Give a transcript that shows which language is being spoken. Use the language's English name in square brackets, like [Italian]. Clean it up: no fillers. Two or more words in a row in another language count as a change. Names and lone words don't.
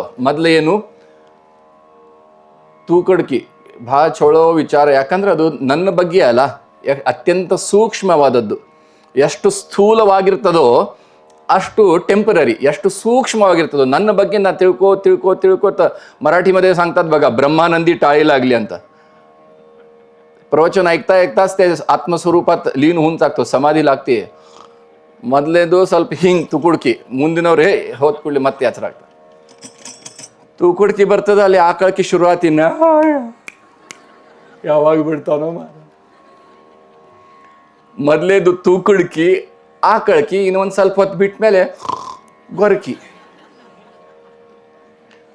[Kannada] ಮೊದಲು ಏನು, ತೂಕಡ್ಕಿ, ಭಾಳ ಚೊಳೋ ವಿಚಾರ, ಯಾಕಂದ್ರೆ ಅದು ನನ್ನ ಬಗ್ಗೆ ಅಲ್ಲ, ಅತ್ಯಂತ ಸೂಕ್ಷ್ಮವಾದದ್ದು. ಎಷ್ಟು ಸ್ಥೂಲವಾಗಿರ್ತದೋ ಅಷ್ಟು ಟೆಂಪರರಿ, ಎಷ್ಟು ಸೂಕ್ಷ್ಮವಾಗಿರ್ತದೋ ನನ್ನ ಬಗ್ಗೆ ನಾನು ತಿಳ್ಕೋತ ಮರಾಠಿ [Marathi] मध्ये सांगतात बघा, ब्रह्मानंदी टाळीलागली [Kannada] ಅಂತ. [Marathi] प्रवचन ऐकता ते आत्मस्वरूपात लीन होऊन टाकतो, समाधी लागते. [Kannada] ಮೊದಲೇದು ಸ್ವಲ್ಪ ಹಿಂಗೆ ತುಕುಡ್ಕಿ, ಮುಂದಿನವ್ರು ಹೋದ ಕೂಡಲೇ ಮತ್ತೆ ಎಚ್ಚರ ಆಗ್ತದೆ. ತುಕುಡ್ಕಿ ಬರ್ತದೆ, ಅಲ್ಲಿ ಆಕಳಕಿ ಶುರುವಾತಿನ ಯಾವಾಗ ಬಿಡ್ತಾನೋ. ಮೊದಲೇದು ತೂಕುಡ್ಕಿ, ಆಕಳಕಿ, ಇನ್ನೊಂದು ಸ್ವಲ್ಪ ಹೊತ್ತು ಬಿಟ್ಟ ಮೇಲೆ ಗೊರಕಿ.